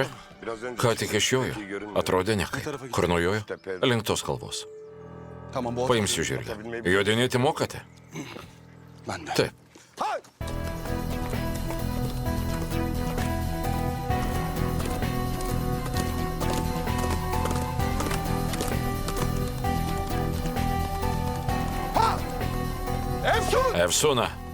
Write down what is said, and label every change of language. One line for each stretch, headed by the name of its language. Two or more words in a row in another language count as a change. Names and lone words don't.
Lithuanian: Ką tik išjojo? Atrodė nekaip. Kur nujojo? Link tos kalvos.
Turkish: Tamam bu
Lithuanian: Paimsiu žirgą. Jodinėti mokate?
Turkish: Ben de.
Lithuanian: Taip. Efsona.